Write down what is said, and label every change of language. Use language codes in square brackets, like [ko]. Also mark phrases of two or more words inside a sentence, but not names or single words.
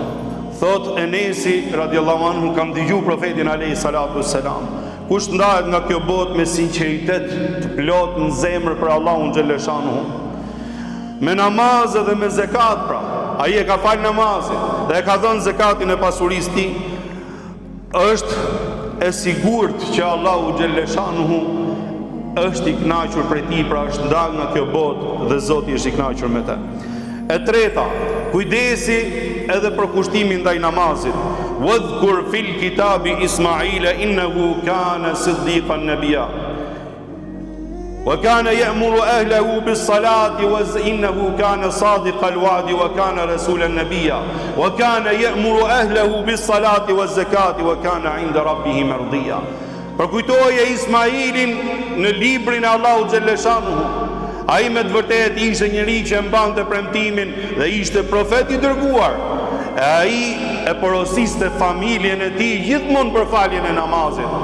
[sq] Thot Enesi [ar] رضي الله عنه, [sq] kam dëgjuar profetin [ar] عليه الصلاة والسلام, [sq] kush ndahet nga kjo botë me sinqeritet të plot në zemër për Allahun xhaleshanuhu, me namazë dhe me zekat, pra ai e ka fal namazin dhe e ka dhënë zekatin e pasurisë tij, është e sigurt që Allahu xhaleshanuhu është i kënaqur prej tij, pra është ndal nga kjo botë dhe Zoti është i kënaqur me të. E treta, kujdesi edhe për kushtimin ndaj namazit. [ar] واذكر في الكتاب إسماعيل إنه كان صديقا نبيا. وكان يأمر أهله بالصلاة وإنه كان صادق الوعد وكان رسولا نبيا. وكان يأمر أهله بالصلاة والزكاة وكان عند ربه مرضيا. [sq] Përkujtoje Ismailin në librin e Allahut xhaleshanuhu. Ai me të vërtet ishte njëri që mbante premtimin dhe ishte profet i dërguar. E ai e porosiste familjen e tij gjithmonë për faljen e namazit.